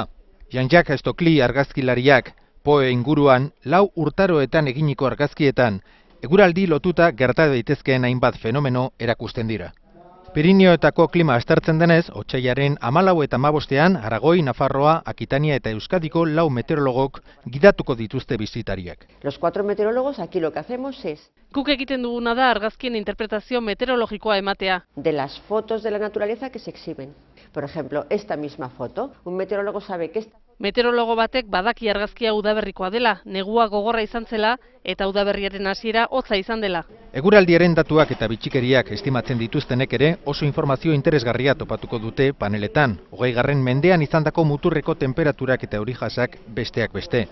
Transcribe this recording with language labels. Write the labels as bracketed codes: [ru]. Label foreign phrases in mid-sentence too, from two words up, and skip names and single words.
[eu] Jean-Jacques Stokely argazkilariak Poe inguruan 4 urtaroetan eginiko argazkietan eguraldi lotuta gerta daitezkeen hainbat fenomeno erakusten dira. Pirineoetako klima aztertzen denez, otsailaren 14 eta 15ean Aragoi, Nafarroa, Akitania eta Euskadiko 4 meteorologok gidatuko dituzte bisitariak. [es] Los 4 meteorólogos aquí lo que hacemos es [eu] Guk egiten duguna da argazkien interpretazio meteorologikoa ematea. [es] de las fotos de la naturaleza que se exhiben. Por ejemplo, esta misma foto, un meteorólogo sabe que esta [eu] Meteorologo batek badaki argazkia udaberrikoa dela, negua gogorra izan zela eta udaberriaren hasiera hotza izan dela. Eguraldiaren datuak eta bitxikeriak estimatzen dituztenek ere oso informazio interesgarria topatuko dute paneletan, 20. mendean izandako muturreko temperaturak eta eurijasak besteak beste.